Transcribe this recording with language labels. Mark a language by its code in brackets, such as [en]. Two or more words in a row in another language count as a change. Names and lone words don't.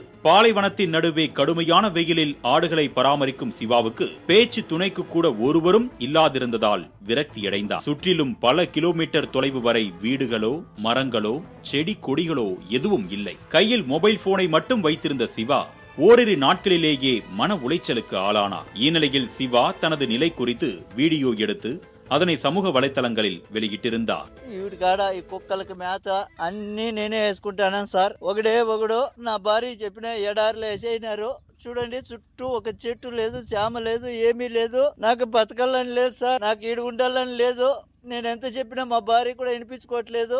[ta] பாலைவனத்தின் நடுவே கடுமையான வெயிலில் ஆடுகளை பராமரிக்கும் சிவாவுக்கு பேச்சு துணைக்கு கூட ஒருவரும் இல்லாதிருந்ததால் விரக்தியடைந்தார். சுற்றிலும் பல கிலோமீட்டர் தொலைவு வரை வீடுகளோ, மரங்களோ, செடி கொடிகளோ எதுவும் இல்லை. கையில் மொபைல் போனை மட்டும் வைத்திருந்த சிவா ஓரிரு நாட்களிலேயே மன உளைச்சலுக்கு ஆளானார். இந்நிலையில் சிவா தனது நிலை குறித்து வீடியோ எடுத்து அதனை சமூக వలైతలంகளில் வெளியிட்டிருந்தார். [te] ఈవిడికాడ ఈ కుక్కలకు మేత అన్ని నేనే వేసుకుంటాను సార్. ఒకడు నా భార్య చెప్పిన ఎడారిలో వేసేయినారు. చూడండి, చుట్టూ ఒక చెట్టు లేదు, చామ లేదు, ఏమీ లేదు. నాకు బతకాలని లేదు సార్, నాకు ఈడు ఉండాలని లేదు. నేను ఎంత చెప్పినా మా భార్య కూడా వినిపించుకోవట్లేదు.